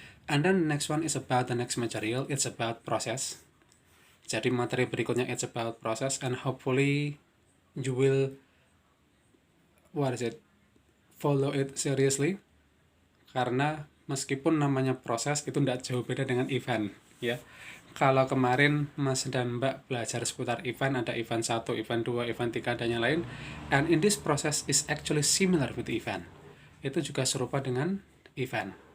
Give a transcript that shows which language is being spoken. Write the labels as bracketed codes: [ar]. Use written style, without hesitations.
[en] And then next one is about the next material. It's about process. [id] Jadi materi berikutnya [en] it's about process, and hopefully you will follow it seriously. [id] Karena meskipun namanya proses itu tidak jauh beda dengan event ya. Kalau kemarin Mas dan Mbak belajar seputar event, ada event 1, event 2, event 3, dan yang lain. [en] And in this process is actually similar with event. [id] Itu juga serupa dengan event.